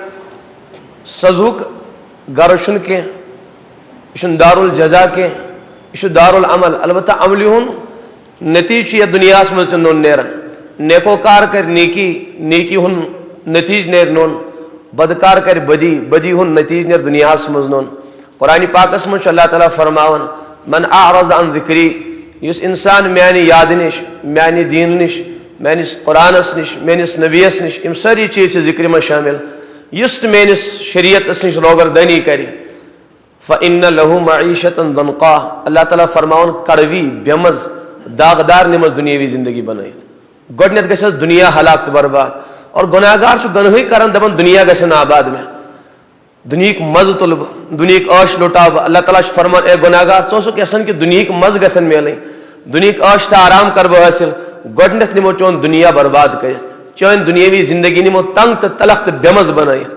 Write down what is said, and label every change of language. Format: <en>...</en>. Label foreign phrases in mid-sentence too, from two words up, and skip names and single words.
<ks>سزہُک گرٕ چھُنہٕ کینٛہہ یہِ چھُنہٕ دارالجزا کینٛہہ یہِ چھُ دارالعمل البتہ عملہِ ہُنٛد نتیٖجہٕ چھُ یتھ دُنیاہس منٛز تہِ نوٚن نیران نیکوکار کرِ نیکی نیکی ہُنٛد نتیٖجہٕ نیرِ نوٚن بدکار کرِ بدی بدی ہُنٛد نتیٖجہٕ نیرِ دُنیاہس منٛز نوٚن. قرآنِ پاکس منٛز چھُ اللہ تعالیٰ فرماوان</ks> <ar>من اعرض عن ذکری</ar> <ks>یُس انسان میانہِ یادٕ نِش میانہِ دیٖنہٕ نِش میٲنِس قرآنس نِش میٲنِس نبیَس نِش یِم سٲری چیٖز چھِ ذکرِ منٛز شٲمِل یُس تہِ میٲنِس شریعتس نِش روگردٲنی کرِ</ks> <ar>فإن له معیشة ضنقا</ar> <ks>اللہ تعالیٰ فرماوان کڑوی بےٚمٕز داغدار نِمس دُنیاوی زندگی بنٲیِتھ گۄڈٕنیتھ گژھٮ۪س دُنیا ہلاک تہٕ برباد اور گۄناہ گار چھُ گۄنہٕے کران دپان دُنیا گژھن آباد مےٚ دُنہیٖکۍ مزٕ تُلہٕ بہٕ دُنہیٖکۍ عٲش لُٹاو بہٕ اللہ تعالیٰ چھُ فرمان اے گۄناہ گار ژٕ اوسُکھ یژھان کہِ دُنہیٖکۍ مزٕ گژھن میلٕنۍ دُنہیٖکۍ عٲش تہٕ آرام کرٕ بہٕ حٲصِل گۄڈٕنیتھ نِمو چون دُنیا برباد کٔرِتھ چٲنۍ دُنیٲوی زندگی نِمو تنگ تہٕ تلخ تہٕ بےٚمٕز بنٲیِتھ.</ks>